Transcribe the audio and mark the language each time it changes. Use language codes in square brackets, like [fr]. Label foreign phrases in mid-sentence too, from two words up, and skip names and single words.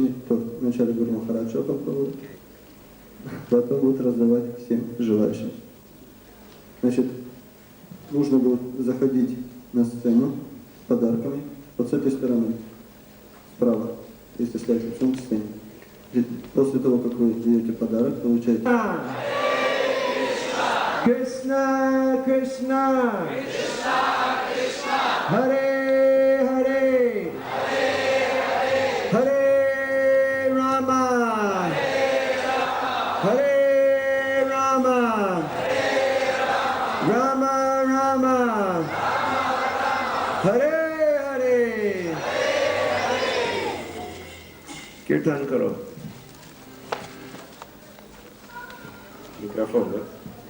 [ru] Вначале Гуру Махараджа попробует, потом будут раздавать всем желающим. Значит, нужно будет заходить на сцену с подарками вот с этой стороны, справа, если стоять лицом к сцене. После того, как вы даете подарок, получаете... Krishna, Krishna, Hare Hare, Hare Rama, Hare Rama, Rama Rama, Hare Hare. [hi] कीर्तन करो. [ru] Микрофон, да?